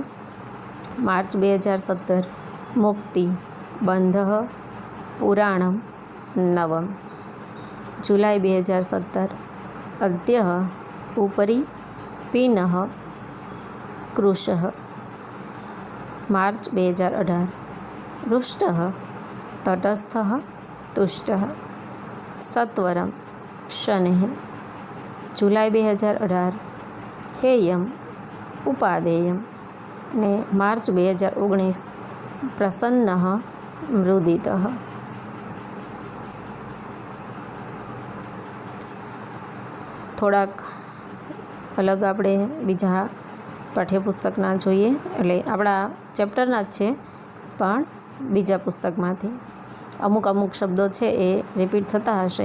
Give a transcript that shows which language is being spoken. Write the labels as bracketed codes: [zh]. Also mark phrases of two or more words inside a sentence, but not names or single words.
[sa] માર્ચ 2017 મુક્તિ બંધઃ પુરાણમ નવમ. જુલાઈ 2017 અદ્યઃ ઉપરી પિનઃ કૃશઃ. માર્ચ 2018 रुष्टः तटस्थः तुष्टः, सत्वरं शनैः. जुलाई 2018 हेयं उपादेयं. ने मार्च 2019 प्रसन्नः मृदितः. [gu] થોડાક अलग આપણે બીજા પાઠ્યપુસ્તકના જોઈએ, એટલે આપણા ચેપ્ટરના જ છે પણ બીજા પુસ્તકમાંથી અમુક શબ્દો છે એ રિપીટ થતા હશે.